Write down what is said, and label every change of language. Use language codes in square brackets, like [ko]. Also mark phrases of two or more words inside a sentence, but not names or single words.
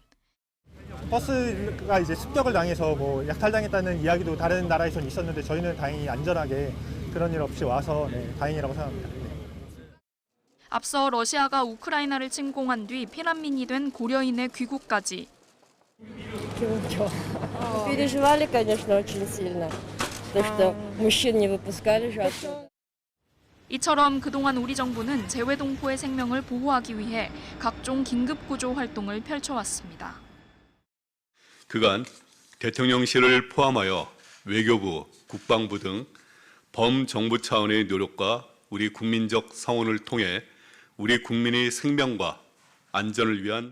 [ko] 버스가 이제 습격을 당해서 약탈당했다는 이야기도 다른 나라에선 있었는데 저희는 다행히 안전하게 그런 일 없이 와서 다행이라고 생각합니다. 앞서 러시아가 우크라이나를 침공한 뒤 피난민이 된 고려인의 귀국까지. [ru] Переживали, конечно, очень сильно, потому что мужчин не выпускали же. [ko] 이처럼 그동안 우리 정부는 재외동포의 생명을 보호하기 위해 각종 긴급구조 활동을 펼쳐왔습니다. 그간 대통령실을 포함하여 외교부, 국방부 등 범정부 차원의 노력과 우리 국민적 성원을 통해 우리 국민의 생명과 안전을 위한